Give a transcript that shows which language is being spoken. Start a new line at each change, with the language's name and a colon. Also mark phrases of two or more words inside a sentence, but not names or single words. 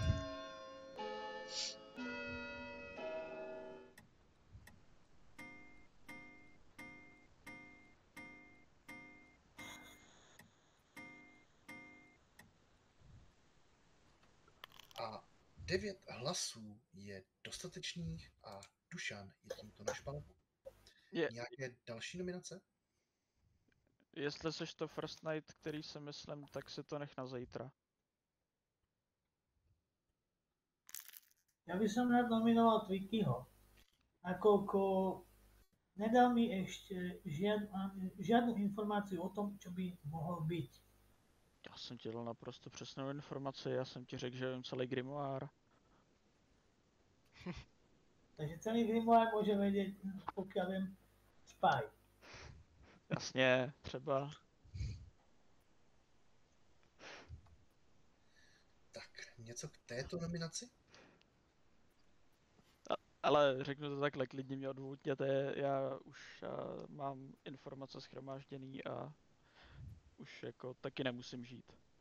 Czech: A 9 hlasů je dostatečných a Dušan je tímto na špalku. Nějaké další nominace? Jestli seš to
English: First Night,
Czech: který si myslím, tak si to nech na zítra.
Slovak: Ja by som rád nominoval Twikyho. Nakoľko nedal mi ešte žiadnu informáciu o tom, čo by mohol byť.
Czech: Já jsem ti dal naprosto přesnou informaci, já jsem ti řekl, že vím celý grimoire.
Slovak: Takže celý grimoire môže vedieť, pokiaľ viem, Spy.
Czech: Jasně, třeba. Tak, něco k této nominaci? Ale řeknu to takhle, klidně mě odvůtněte, já už mám informace shromážděný a už jako taky nemusím žít.